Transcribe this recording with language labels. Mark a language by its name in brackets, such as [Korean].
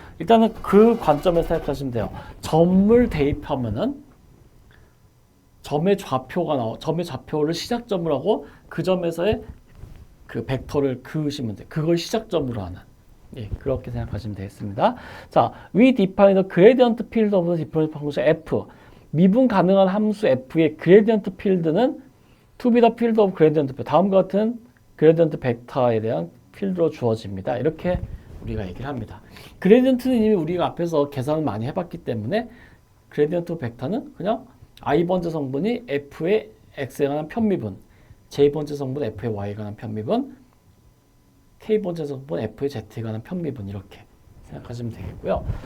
[Korean] 일단은 그 관점에서 생각하시면 돼요. 점을 대입하면은 점의 좌표를 시작점으로 하고 그 점에서의 그 벡터를 그으시면 돼요. 그걸 시작점으로 하는. 예, 그렇게 생각하시면 되겠습니다. 자, [English] we define the gradient field of the differential function f. [Korean] 미분 가능한 함수 f의 [English] gradient field는 to be the field of gradient. [Korean] 다음과 같은 그레디언트 벡터에 대한 필드로 주어집니다. 이렇게 우리가 얘기를 합니다. 그레디언트는 이미 우리가 앞에서 계산을 많이 해봤기 때문에 그레디언트 벡터는 그냥 i번째 성분이 f의 x에 관한 편미분, j번째 성분 f의 y에 관한 편미분, k번째 성분 f의 z에 관한 편미분 이렇게 생각하시면 되겠고요.